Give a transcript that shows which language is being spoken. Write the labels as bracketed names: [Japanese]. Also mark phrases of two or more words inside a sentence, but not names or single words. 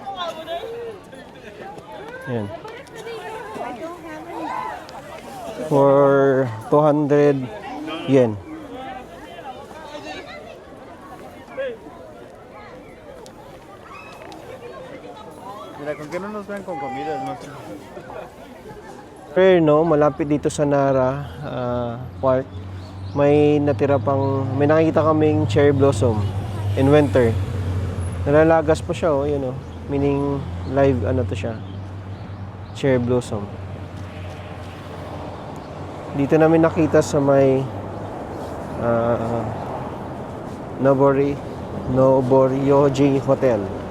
[Filipino] Ayan. [English] For 200 yen. [Spanish] Mira, ¿con qué no nos ven con comida? No sé. Pero no, [Filipino] malapit dito sa Nara Park, may nakikita kaming [English] cherry blossom in winter. [Filipino] Nalalagas pa siya oh, yun oh. [English] Meaning live [Filipino] ano to siya. [English] Cherry blossom. [Filipino] Dito namin nakita sa may Noboryoji Hotel.